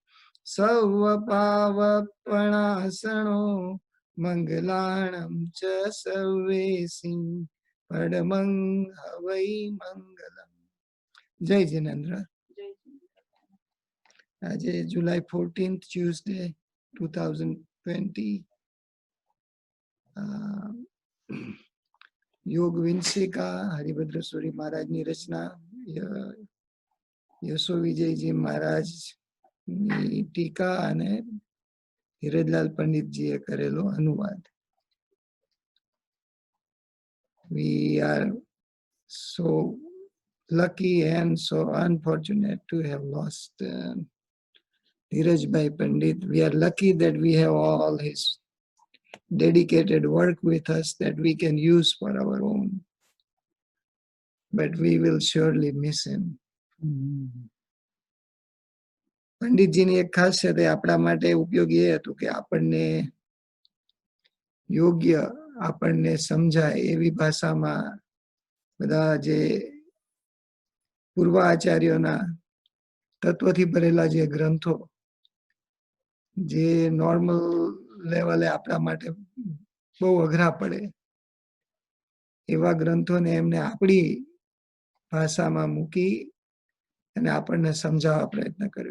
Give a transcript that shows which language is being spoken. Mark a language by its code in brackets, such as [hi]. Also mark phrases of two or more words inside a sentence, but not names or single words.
[pra] सव्वपावपणासनो मङ्गलाणं च सर्वेसिं परमं हवै मंगलम। [gu] જય જિનેન્દ્ર। આજ જુલાઈ 14 ટ્યૂસડે 2020 યોગ વિંસિકા હરિભદ્ર સૂરી મહારાજ ની રચના યશો વિજયજી મહારાજ ની ટીકા અને ધીરજલાલ પંડિતજીએ કરેલો અનુવાદ. [en] We are so lucky and so unfortunate to have lost Dheerajbhai Pandit. We are lucky that we have all his dedicated work with us that we can use for our own. But we will surely miss him. [gu] પંડિતજીની એક ખાસિયત આપણા માટે ઉપયોગી એ હતું કે આપણને યોગ્ય આપણને સમજાય એવી ભાષામાં બધા જે પૂર્વ આચાર્યોના તત્વથી ભરેલા જે ગ્રંથો જે નોર્મલ લેવલે આપણા માટે બહુ અઘરા પડે એવા ગ્રંથોને એમને આપણી ભાષામાં મૂકી અને આપણને સમજાવવા પ્રયત્ન કર્યો.